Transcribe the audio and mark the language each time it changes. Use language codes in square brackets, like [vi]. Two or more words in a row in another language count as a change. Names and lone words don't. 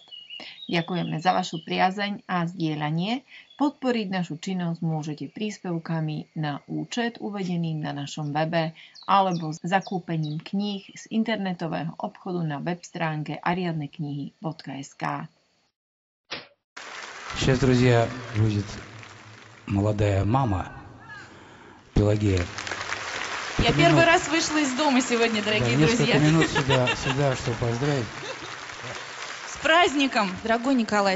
[sk] Ďakujeme za vašu priazeň a zdieľanie. Podporiť našu činnosť môžete príspevkami na účet uvedený na našom webe alebo zakúpením kníh z internetového obchodu na web stránke ariadneknihy.sk. [ru] Сейчас, друзья, будет молодая мама Пелагея. Я первый раз вышла из дома сегодня, дорогие друзья. Несколько минут сюда, чтобы поздравить. С праздником, дорогой Николай.